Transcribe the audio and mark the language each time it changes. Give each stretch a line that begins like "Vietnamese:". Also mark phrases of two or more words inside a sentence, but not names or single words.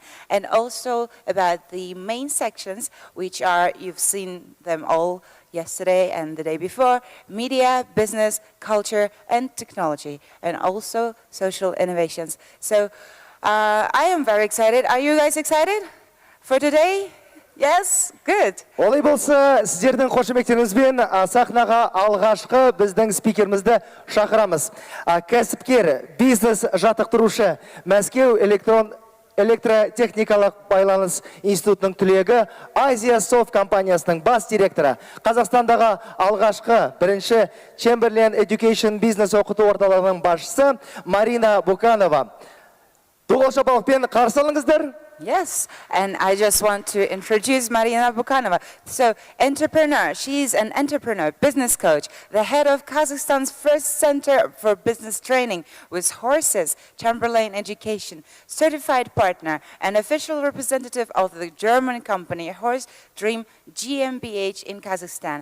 English: And also about the main sections, which are, you've seen them all yesterday and the day before: media, business, culture, and technology, and also social innovations. So I am very excited. Are you guys excited for today? Yes? Good.
Kazakh: Олай болса, сіздердің қошеметтеріңізбен сахнаға алғашқы біздің спикерімізді шақырамыз. Кәсіпкер, бизнес жаттықтырушы, Мәскеу электротехникалық байланыс институтының түлегі, Азия Софт компаниясының бас директоры, Қазақстандағы алғашқы бірінші Chamberlain Education бизнес оқыту орталығының басшысы Марина Буканова. Қол шапалақпен қарсы алыңыздар.
English: Yes, and I just want to introduce Marina Bukanova. So, entrepreneur, she's an entrepreneur, business coach, the head of Kazakhstan's first center for business training with horses, Chamberlain Education, certified partner, and official representative of the German company Horse Dream GmbH in Kazakhstan.